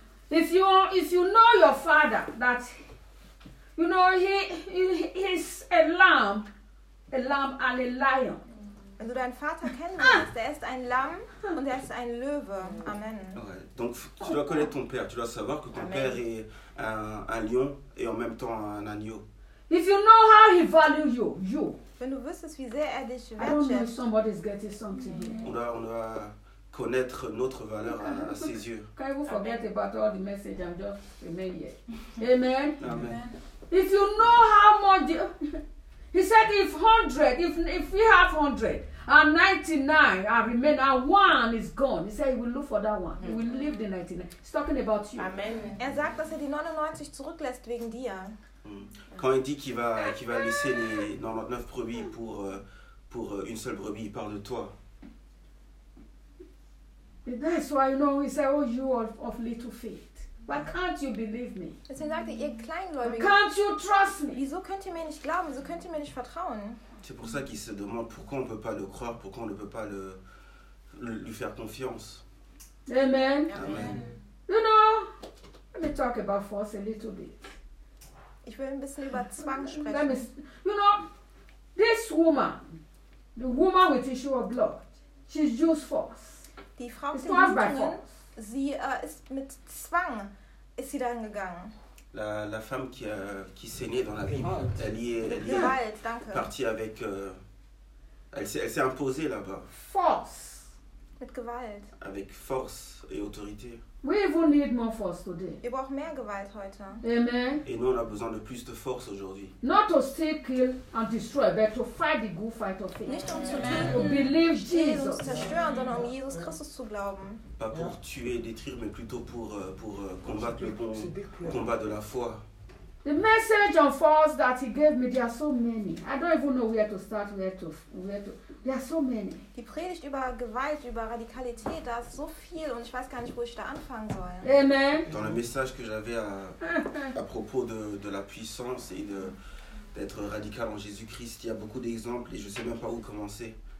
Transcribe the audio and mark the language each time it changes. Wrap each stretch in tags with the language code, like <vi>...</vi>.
<en>If you know your father, that you know he is a lamb and a lion.</en> <de>Wenn du deinen Vater kennst, er ist ein Lamm und er ist ein Löwe. Amen. Ouais.</de> <fr>Donc tu dois connaître ton père, tu dois savoir que ton Amen. Père est un lion et en même temps un agneau.</fr> <en>If you know how he values you.</en> <de>Wenn du wüsstest, wie sehr er dich wertschätzt.</de> <fr>On doit connaître notre valeur à ses yeux.</fr> <en>Can you forget about all the message I'm just remaining here? Amen. Amen. If you know how much, he said, if we have 100 and 99 are remaining and one is gone, he said he will look for that one. He will leave the 99. He's talking about you. Amen.</en> <de>Er sagt, dass er die 99 zurücklässt wegen dir.</de> <fr>Quand il dit qu'il va laisser les 99 brebis pour une seule brebis, il parle de toi.</fr> <en>That's why you know he said, "Oh, you are of little faith. Why can't you believe me?"</en> <de>Es ist gesagt, ihr Kleingläubigen.</de> <en>Can't you trust me?</en> <de>Wieso könnt ihr mir nicht glauben? Wieso könnt ihr mir nicht vertrauen?</de> <fr>C'est pour ça qu'il se demande pourquoi on ne peut pas le croire, pourquoi on ne peut pas lui faire confiance. Amen. Amen.</fr> <en>You know, let me talk about force a little bit.</en> <de>Ich will ein bisschen über Zwang sprechen.</de> <en>You know, this woman, the woman with issue of blood, she's used force.</en> <de>Die Frau mit den Blutungen, sie ist mit Zwang, ist sie dann gegangen.</de> <fr>La femme qui saignait dans la Bible, elle est partie avec, elle s'est imposée là-bas.</fr> <en>Force.</en> <de>Gewalt.</de> <fr>Avec force et autorité.</fr> <en>We even need more force today.</en> <de>Ihr braucht mehr Gewalt heute. Amen.</de> <fr>Et nous, on a besoin de plus de force aujourd'hui.</fr> <en>Not to still kill and destroy, but to fight the good fight of faith.</en> <de>Nicht um zu töten,</de> <en>to believe Jesus.</en> <de>Zerstören, sondern um Jesus Christus zu glauben.</de> <fr>Pas pour tuer, détruire, mais plutôt pour combattre le bon combat de la foi.</fr> <en>The message on force that he gave me, there are so many. I don't even know where to start, where to. There are so many.</en> <de>Die Predigt über Gewalt, über Radikalität, da ist so viel und ich weiß gar nicht, wo ich da anfangen soll. Amen.</de> <fr>Dans le message que j'avais à propos de la puissance et d'être radical en Jésus-Christ, il y a beaucoup d'exemples et je sais même pas où commencer.</fr>